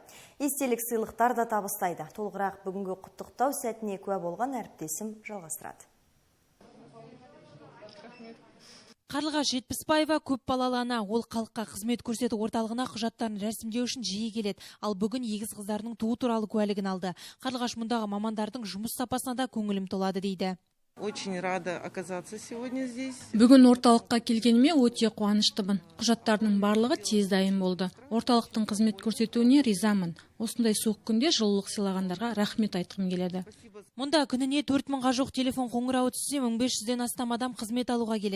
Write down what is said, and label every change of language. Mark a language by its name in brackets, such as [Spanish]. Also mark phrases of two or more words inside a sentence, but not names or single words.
[Kazakh] Естелік сыйлықтар да табыстайды. Толығырақ бүгінгі құттықтау сәтіне куә болған әріптесім жалғастырады. Қарлығаш Жетпісбаева көп балалы ана, ол халыққа қызмет көрсету орталығына құжаттарын рәсімдеу үшін жиі келеді. Ал бүгін егіз қыздарының туу туралы куәлігін алды. Қарлығаш мұндағы мамандардың жұмыс сапасына да көңілім толады дейді. [Russian] Очень рада оказаться сегодня здесь. [Kazakh] Бүгін орталыққа келгеніме өте қуаныштымын. Құжаттардың барлығы тез дайын болды. Орталықтың қызмет көрсетуіне ризамын. Осындай суық күнде жылулық сыйлағандарға рахмет айтқым келеді. Мұнда күніне 4000-ға жоқ телефон қоңырауы түссе, 1500-ден астам адам қызмет алуға келеді.